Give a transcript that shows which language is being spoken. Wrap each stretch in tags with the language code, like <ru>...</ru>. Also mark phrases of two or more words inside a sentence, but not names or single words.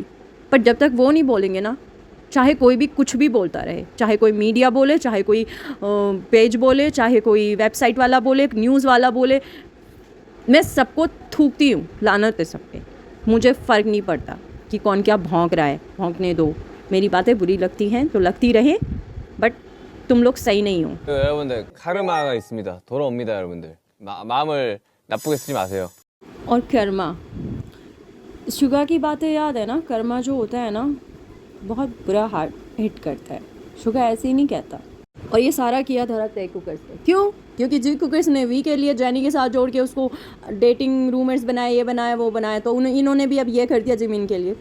<hi>पर जब तक वो नहीं बोलेंगे ना, चाहे कोई भी कुछ भी बोलता रहे, चाहे कोई मीडिया बोले, चाहे कोई पेज बोले, चाहे कोई वेबसाइट वाला बोले, न्यूज़ वाला बोले, मैं सबको थूकती हूँ, लानत है सब पे। मुझे फ़र्क नहीं पड़ता कि कौन क्या भौंक रहा है, भौंकने दो। मेरी बातें बुरी लगती हैं तो लगती रहे, बट तुम लोग सही नहीं हो।</hi> <ko>여러분들 카르마가 있습니다. 돌아옵니다, 여러분들. 마음을 나쁘게 쓰지 마세요.</ko> <hi>और कर्मा, शुगा की बातें याद है ना? कर्मा जो होता है ना, बहुत बुरा</hi> <en>heart hit</en> <hi>करता है। शुगा ऐसे ही नहीं कहता। और ये सारा किया धरा तय कुकर्स ने। क्यों? क्योंकि जी कुकर्स ने वी के लिए जैनी के साथ जोड़ के उसको</hi> <en>dating rumours</en> <hi>बनाए, ये बनाया, वो बनाया, तो इन्होंने भी अब ये कर दिया जिमिन के लिए।</hi>